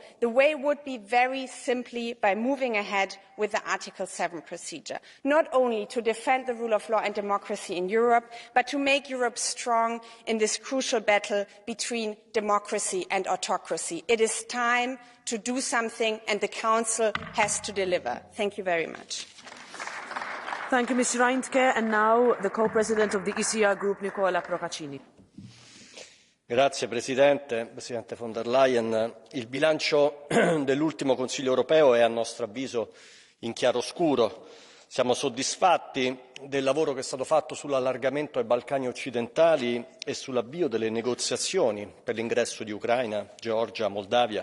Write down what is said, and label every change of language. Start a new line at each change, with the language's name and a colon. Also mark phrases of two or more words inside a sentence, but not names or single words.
English: The way would be very simply by moving ahead with the Article 7 procedure, not only to defend the rule of law and democracy in Europe, but to make Europe strong in this crucial battle between democracy and autocracy. It is time to do something, and the Council has to deliver. Thank you very much. Thank you, Ms. Reintke. And now the co-president of the ECR Group, Nicola Procaccini.
Italian: Grazie Presidente, Presidente von der Leyen. Il bilancio dell'ultimo Consiglio europeo è a nostro avviso in chiaroscuro. Siamo soddisfatti del lavoro che è stato fatto sull'allargamento ai Balcani occidentali e sull'avvio delle negoziazioni per l'ingresso di Ucraina, Georgia, Moldavia.